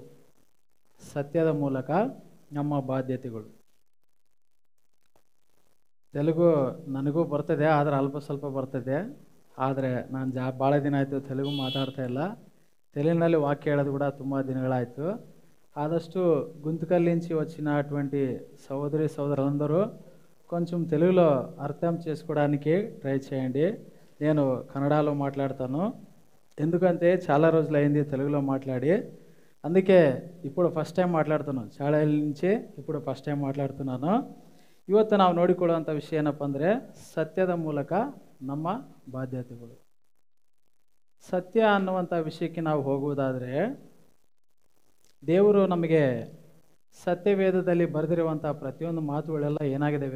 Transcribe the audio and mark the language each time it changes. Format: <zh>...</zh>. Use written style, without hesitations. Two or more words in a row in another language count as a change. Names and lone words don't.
<kn>ಸತ್ಯದ ಮೂಲಕ ನಮ್ಮ ಬಾಧ್ಯತೆಗಳು. ತೆಲುಗು ನನಗೂ ಬರ್ತದೆ, ಆದರೆ ಅಲ್ಪ ಸ್ವಲ್ಪ ಬರ್ತದೆ. ಆದರೆ ನಾನು ಭಾಳ ದಿನ ಆಯಿತು ತೆಲುಗು ಮಾತಾಡ್ತಾ ಇಲ್ಲ. ತೆಲುಗಿನಲ್ಲಿ ವಾಕ್ಯ ಹೇಳೋದು ಕೂಡ ತುಂಬ ದಿನಗಳಾಯಿತು.</kn> <te>ఆదಷ್ಟು గుంతకల్ నుంచి వచ్చినటువంటి సహోదరి సహోదరులందరూ కొంచెం తెలుగులో అర్థం చేసుకోవడానికి ట్రై చేయండి. నేను కన్నడలో మాట్లాడతాను, ఎందుకంటే చాలా రోజులైంది తెలుగులో మాట్లాడి. అందుకే ఇప్పుడు</te> <en>first time</en> <te>మాట్లాడుతున్నాను. చాలా ఏళ్ళ నుంచి ఇప్పుడు</te> <en>first time</en> <te>ಮಾತಾಡ್తున్నాను.</te> <kn>ಇವತ್ತು ನಾವು ನೋಡಿಕೊಳ್ಳುವಂಥ ವಿಷಯ ಏನಪ್ಪ ಅಂದರೆ, ಸತ್ಯದ ಮೂಲಕ ನಮ್ಮ ಬಾಧ್ಯತೆಗಳು. ಸತ್ಯ ಅನ್ನುವಂಥ ವಿಷಯಕ್ಕೆ ನಾವು ಹೋಗುವುದಾದರೆ, ದೇವರು ನಮಗೆ ಸತ್ಯವೇದದಲ್ಲಿ ಬರೆದಿರುವಂಥ ಪ್ರತಿಯೊಂದು ಮಾತುಗಳೆಲ್ಲ ಏನಾಗಿದ್ದಾವೆ?</kn>